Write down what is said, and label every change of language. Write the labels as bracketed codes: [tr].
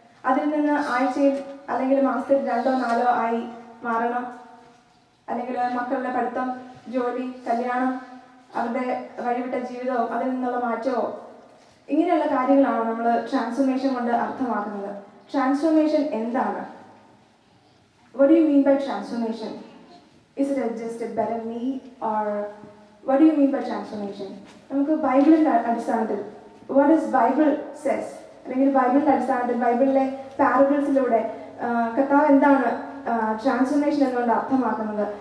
[ml] അതിൽ നിന്ന് ആഴ്ചയിൽ അല്ലെങ്കിൽ മാസത്തിൽ 2-4 ആയി മാറണം. അല്ലെങ്കിൽ മക്കളുടെ പഠിത്തം, ജോലി, കല്യാണം, അവരുടെ വഴിവിട്ട ജീവിതവും അതിൽ നിന്നുള്ള മാറ്റമോ, ഇങ്ങനെയുള്ള കാര്യങ്ങളാണ് നമ്മൾ ട്രാൻസ്ഫോർമേഷൻ കൊണ്ട് അർത്ഥമാക്കുന്നത്. ട്രാൻസ്ഫോർമേഷൻ എന്താണ്? [en] What do you mean by transformation? Is it just a better me, or what do you mean by transformation? [ml] നമുക്ക് ബൈബിളിൻ്റെ അടിസ്ഥാനത്തിൽ [en] what does Bible says, [ml] അല്ലെങ്കിൽ ബൈബിളിൻ്റെ അടിസ്ഥാനത്തിൽ ബൈബിളിലെ പാരബിൾസിലൂടെ കർത്താവ് എന്താണ് ട്രാൻസ്ഫോർമേഷൻ എന്നുകൊണ്ട് അർത്ഥമാക്കുന്നത്?